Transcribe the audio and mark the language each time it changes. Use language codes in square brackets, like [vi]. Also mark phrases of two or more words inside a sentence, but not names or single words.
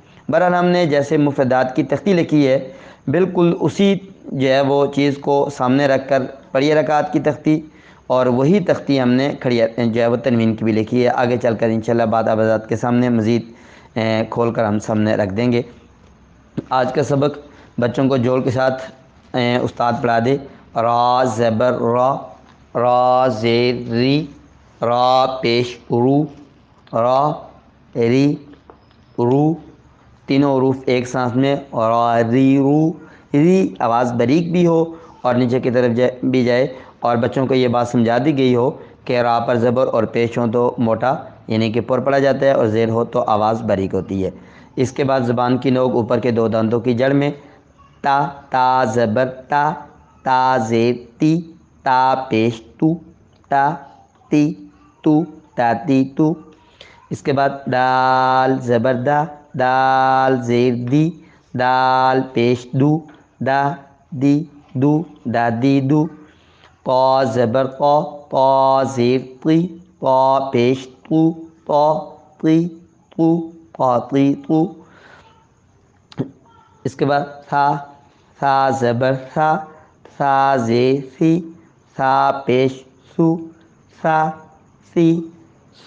[ur] بہرحال ہم نے جیسے مفردات کی تختی لکھی ہے بالکل اسی جو ہے وہ چیز کو سامنے رکھ کر پڑھی حرکات کی تختی، اور وہی تختی ہم نے کھڑی جو ہے وہ تنوین کی بھی لکھی ہے۔ آگے چل کر انشاءاللہ بعد آپ حضرات کے سامنے مزید کھول کر ہم سامنے رکھ دیں گے۔ آج کا سبق بچوں کو جوڑ کے ساتھ استاد پڑھا دے۔ را زبر را، را زیر ری، را پیش رو، را ری رو، تینوں حروف ایک سانس میں، را ری رو، ری آواز باریک بھی ہو اور نیچے کی طرف بھی جائے، اور بچوں کو یہ بات سمجھا دی گئی ہو کہ را پر زبر اور پیش ہو تو موٹا یعنی کہ پر پڑا جاتا ہے، اور زیر ہو تو آواز باریک ہوتی ہے۔ اس کے بعد زبان کی نوک اوپر کے 2 دانتوں کی جڑ میں، تا، تا زبر تا، تا زیر تی، تا پیش تو، تا تی تو، تا تی تو۔ اس کے بعد دال زبر دا، دال زیر دی، دال پیش دو، دا دی دو، دا دی دو۔ طا زبر طا، طا زیر طی، طا پیش تو، طا طی تو، طا طی تو۔ اس کے بعد ثا، ثا زبر ثا، ثا زیر سی، ثا پیش سو، ثا سی سو۔